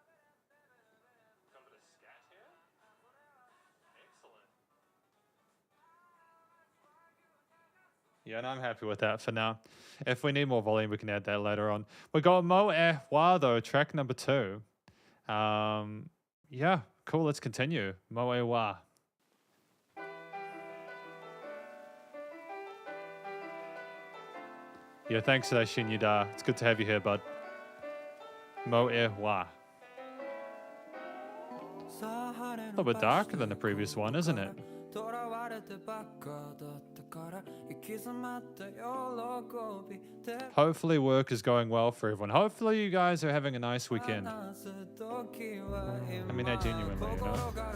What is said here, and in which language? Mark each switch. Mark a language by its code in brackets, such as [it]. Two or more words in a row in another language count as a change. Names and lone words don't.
[en] Yeah, and I'm happy with that for now. If we need more volume, we can add that later on. We got Moe-E-Wa though, track number 2. Yeah, cool. Let's continue. Moe-E-Wa. Yeah, thanks for that, Shinunoga-E-Wa. It's good to have you here, bud. Moe-E-Wa. A little bit darker than the previous one, isn't it? Hopefully work is going well for everyone. Hopefully you guys are having a nice weekend. I mean that genuinely, you know?